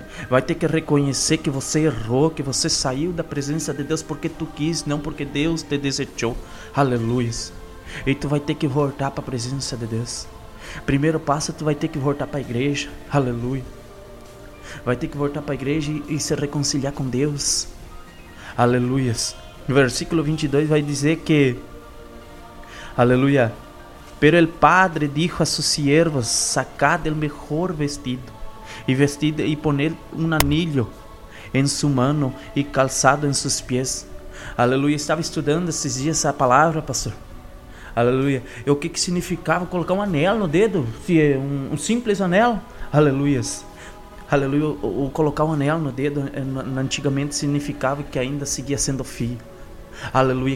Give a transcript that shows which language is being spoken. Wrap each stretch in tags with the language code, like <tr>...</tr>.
<pt>Vai ter que reconhecer que você errou, que você saiu da presença de Deus porque tu quis, não porque Deus te desejou. Aleluia. E tu vai ter que voltar para a presença de Deus. Primeiro passo, tu vai ter que voltar para a igreja. Aleluia. Vai ter que voltar para a igreja e se reconciliar com Deus. Aleluias. Versículo 22 vai dizer que, aleluia,</pt> <es>pero el padre dijo a sus siervos, sacad el mejor vestido y vestid y poned un anillo en su mano y calzado en sus pies.</es> <pt>Aleluia. Estava estudando esses dias essa palavra, pastor. Aleluia. E o que que significava colocar um anel no dedo? Um simples anel. Aleluias. Aleluia. O colocar um anel no dedo antigamente significava que ainda seguia sendo filho. Aleluia.</pt>